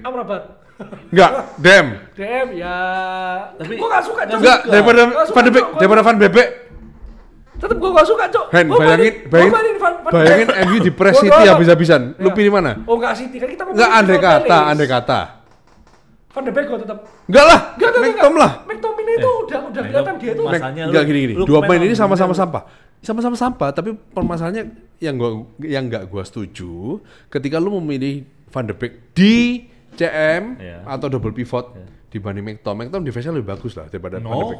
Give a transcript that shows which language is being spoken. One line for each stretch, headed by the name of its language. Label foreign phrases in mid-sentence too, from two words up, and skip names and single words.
Indonesian: Amrabat. Enggak, DM ya. Tapi gua enggak suka. Enggak, daripada Van de Beek, daripada Van de Beek. Tetep gua enggak suka, Cok. Bayangin MU di press City habis-habisan. Lu pilih mana? Oh, enggak City kan kita mau. Enggak, andai kata. Van de Beek gua tetap. Enggak lah, McTom lah. McTominay itu udah kelihatan dia tuh. Enggak gini. Dua pemain ini sama-sama sampah. Sama-sama sampah, tapi permasalahannya yang enggak gua setuju ketika lu memilih Van de Beek di CM atau
English: double pivot
Indonesian: dibanding McTom defense-nya lebih bagus lah daripada Van de Beek.